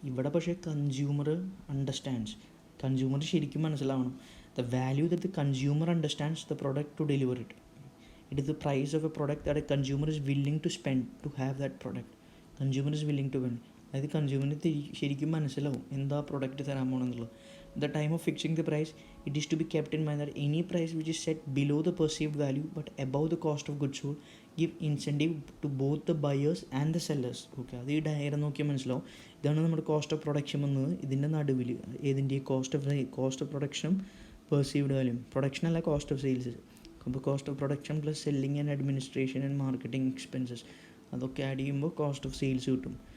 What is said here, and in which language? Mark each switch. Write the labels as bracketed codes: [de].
[ml] ഇവിടെ പക്ഷേ consumer understands, consumer ശരിക്കും മനസ്സിലാവണം. [en] The value that the consumer understands the product to deliver it. It is the price of a product that a consumer is willing to spend to have that product. Consumer is willing to when, [ml] അതായത് കൺസ്യൂമറിന് ശരിക്കും മനസ്സിലാവും എന്താ product തരാൻ പോകണമെന്നുള്ളത്. [en] The time of fixing the price, it is to be kept in mind that any price which is set below the perceived value but above the cost of goods sold give incentive to both the buyers and the sellers. [ml] Okay, അത് ഈ diagram നോക്കിയാൽ മനസ്സിലാവും. ഇതാണ് നമ്മുടെ cost of production വന്നത്. ഇതിൻ്റെ നടുവിൽ ഏതിൻ്റെ cost of പ്രൊഡക്ഷനും perceived value. Production അല്ല, കോസ്റ്റ് ഓഫ് സെയിൽസ്. അപ്പോൾ cost of production plus selling and administration and marketing expenses അതൊക്കെ ആഡ് ചെയ്യുമ്പോൾ കോസ്റ്റ് ഓഫ് സെയിൽസ് കിട്ടും.